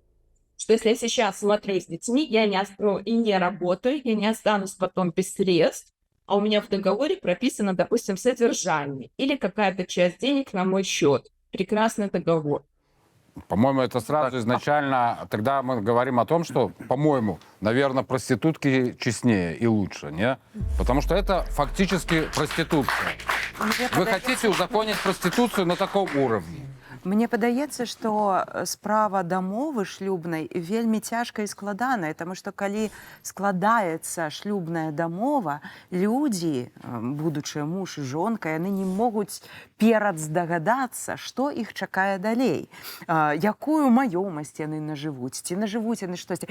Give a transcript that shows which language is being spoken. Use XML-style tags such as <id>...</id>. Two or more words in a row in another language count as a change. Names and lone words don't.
<ru>Что если я сейчас смотрю с детьми, я не работаю, я не останусь потом без средств, а у меня в договоре прописано, допустим, содержание или какая-то часть денег на мой счет. Прекрасный договор. По-моему, это сразу изначально... Тогда мы говорим о том, что, по-моему, наверное, проститутки честнее и лучше, не? Потому что это фактически проституция. Вы хотите узаконить проституцию на таком уровне?</ru> <be>Мне падаецца, што справа дамовы шлюбнай вельмі цяжкая і складаная, таму што калі складаецца шлюбная дамова, людзі, будучыя муж і жонка, яны не могуць перадздагадацца, што іх чакае далей, якую маёмасць яны нажывуць, ці нажывуць яны штосьці.</be>